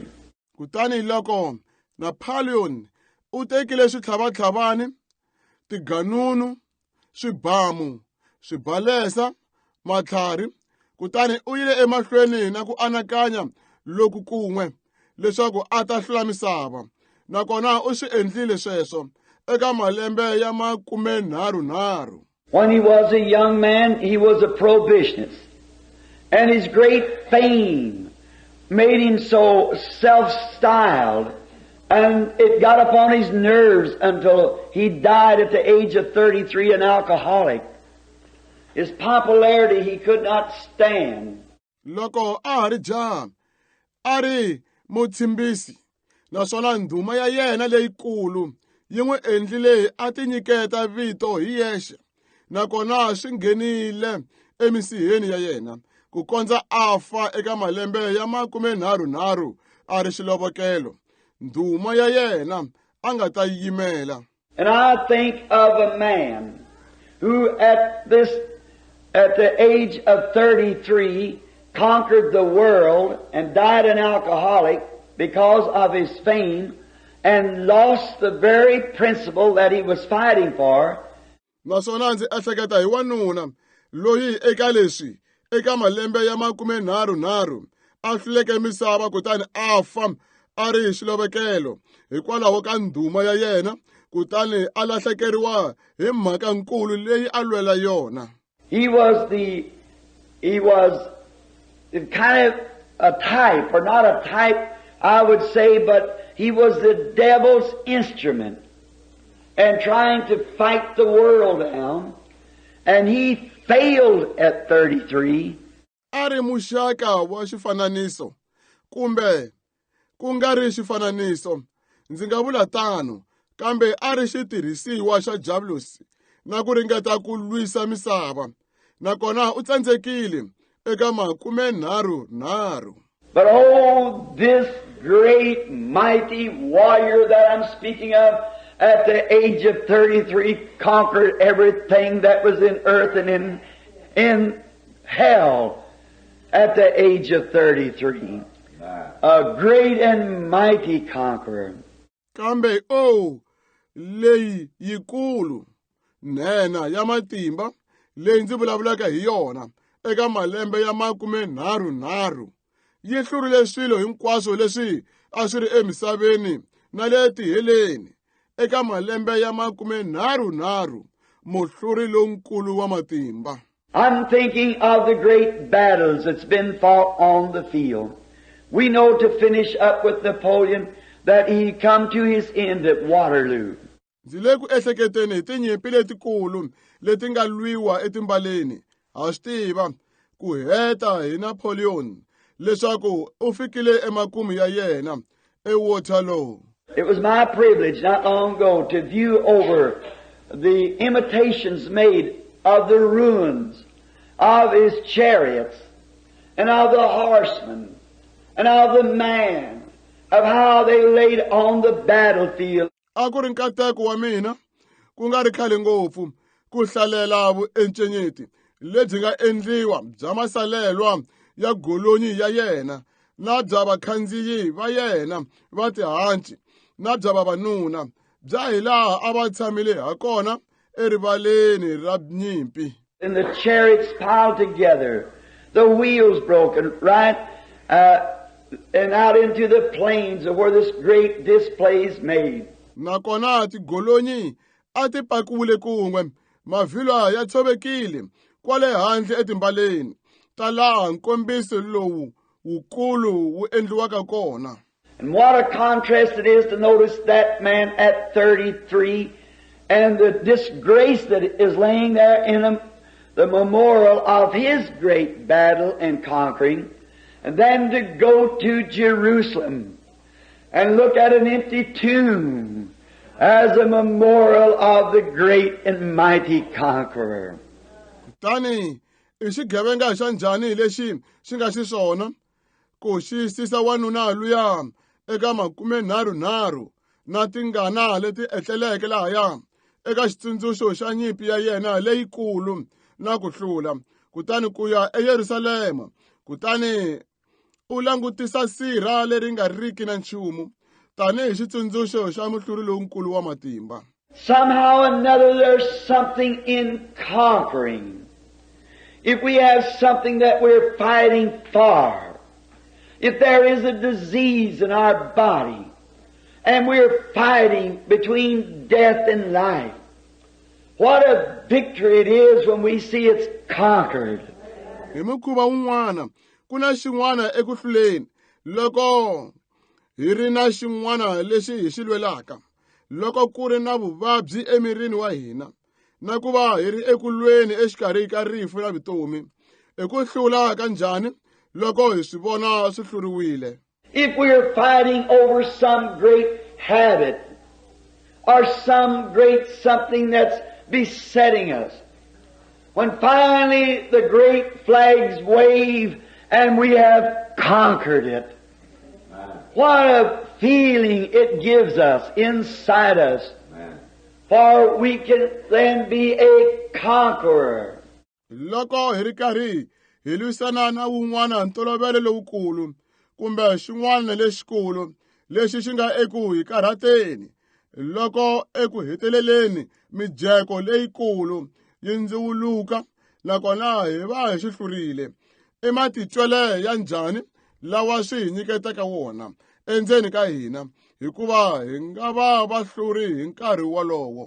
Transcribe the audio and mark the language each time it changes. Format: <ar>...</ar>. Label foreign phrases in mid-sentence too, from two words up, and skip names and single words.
<ts>Kutani loko Napoleon u tekile switlhavatlhavani, tiganunu, swibamu, swibalesa, matlhari, kutani u yile emahlweni na ku anakanya loku kun'we leswaku a ta hlula misava, nakona u swi endlile sweswo eka malembe ya 30.</ts> <en>When he was a young man, he was a prohibitionist. And his great fame made him so self-styled, and it got upon his nerves until he died at the age of 33, an alcoholic. His popularity he could not stand.</en> <ts>Loko a ha ri jaha, a ri mutshembisi, naswona ndhuma ya yena leyikulu yi n'wi endlile a tinyiketa vito hi yexe, nakona swi nghenile emisiheni ya yena ku kondza a fa eka malembe ya 30 a ri xilovokelo. Ndhuma ya yena a nga ta yimela.</ts> <en>And I think of a man who at the age of 33 conquered the world and died an alcoholic because of his fame and lost the very principle that he was fighting for.</en> <ts>Naswona ndzi ehleketa hi wanuna loyi eka leswi eka malembe ya 30 a hluleke misava kutani a fa a ri hi xilovekelo hikwalaho ka ndhuma ya yena kutani a lahlekeriwa hi mhaka nkulu leyi a lwela yona.</ts> <en>He was kind of a type, or not a type, I would say, but he was the devil's instrument and trying to fight the world down, and he failed at 33.</en> <ts>Ari muxaka wa xifananiso kumbe ku nga ri xifananiso, ndzi nga vula tano, kambe a ri xitirhisiwa xa Javusi na ku ringeta ku lwisa misava, nakona u tsandzekile eka 30.</ts> <en>But oh, this great mighty warrior that I'm speaking of at the age of 33 conquered everything that was in earth and in hell at the age of 33. A great and mighty conqueror.</en> <ts>Kambe leyi yikulu nena ya matimba leyi ndzi vulavulaka hi yona eka malembe ya 30 yi hlurile swilo hinkwaswo leswi a swi ri emisaveni na le tiheleni eka malembe ya 30 Muhluri Lonkulu wa matimba.</ts> <en>I'm thinking of the great battles that's been fought on the field. We know, to finish up with Napoleon, that he come to his end at Waterloo.</en> <ts>Ndzi le ku ehleketeni hi tinyimpi letikulu leti nga lwiwa etimbaleni. Ha swi tiva ku heta hi Napoleon leswaku u fikile emakumu ya yena eWaterloo.</ts> <en>It was my privilege not long ago to view over the imitations made of the ruins of his chariots and of the horsemen and of the man, of how they laid on the battlefield.</en> <ts>A ku ri nkateko wa mina ku nga ri khale ngopfu ku hlalela vuencenyeti lebyi nga endliwa bya masalelwa ya golonyi ya yena na bya vakhandziyi va yena va tihanci na bya vavanuna bya hilaha a va tshamile hakona erivaleni ra nyimpi.</ts> <en>And the chariots piled together, the wheels broken, right, and out into the plains of where this great display is made.</en> <ts>Nakona tigolonyi a ti pakiwile kun'we, mavhilwa ya tshovekile kwale handle etimbaleni ta laha nkombiso lowu wukulu wu endliwaka kona.</ts> <en>And what a contrast it is to notice that man at 33 and the disgrace that is laying there in him, the memorial of his great battle and conquering, and then to go to Jerusalem and look at an empty tomb as a memorial of the great and mighty conqueror.</en> <ts>Tani ixigevenga xa njhani lexi xi nga xiswona ku xiyisisa wanuna luya eka 30 na tingana leti etleleke lahaya eka xitsundzuxo xa nyimpi ya yena leyikulu na ku hlula, kutani ku ya eYerusalema, kutani u langutisa sirha leri nga riki na nchumu tanihi xitsundzuxo xa Muhluri Lonkulu wa matimba.</ts> <en>Somehow or another there's something in conquering. If we have something that we're fighting for, if there is a disease in our body, and we're fighting between death and life, what a victory it is when we see it's conquered.</en> <ts>Hi mukhuva wun'wana ku na xin'wana eku hluleni loko hi ri na xin'wana lexi hi xi lwelaka, loko ku ri na vuvabyi emirini wa hina, na ku va hi ri eku lweni exikarhi ka rifu na vutomi, eku hlula ka njhani loko hi swi vona swi hluriwile.</ts> <en>If we're fighting over some great habit or some great something that's besetting us, when finally the great flags wave and we have conquered it, what a feeling it gives us inside us, for we can then be a conqueror.</en> <ts>Loko hi ri karhi hi lwisana na wun'wana ntolovelo lowukulu kumbe xin'wana lexikulu, lexi xi nga eku hi karhateni loko eku heteleleni mijeko leyikulu yi ndziwuluka nakona hi va hi xi hlurile i matitwele ya njhani lawa swi hi nyiketaka wona endzeni ka hina hikuva hi nga va vahluri hi nkarhi wolowo.</ts>